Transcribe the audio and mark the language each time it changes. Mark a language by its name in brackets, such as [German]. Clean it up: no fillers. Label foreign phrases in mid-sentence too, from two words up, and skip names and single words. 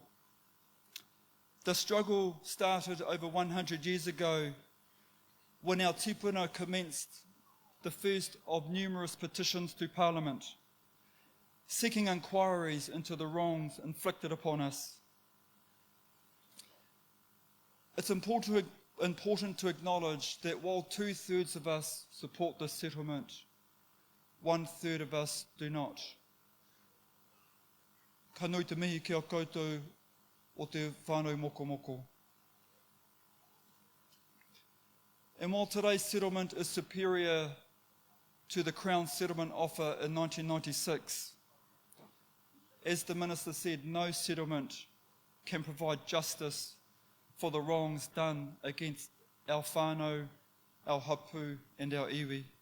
[English] The struggle started over 100 years ago when our tipuna commenced the first of numerous petitions to Parliament, seeking inquiries into the wrongs inflicted upon us. It's important to acknowledge that while 2/3 of us support this settlement, 1/3 of us do not. [Māori] Ka nui te mihi ki a koutou o te whānau moko moko. [English] And while today's settlement is superior to the Crown settlement offer in 1996, as the Minister said, no settlement can provide justice for the wrongs done against our whānau, our hapu, and our iwi.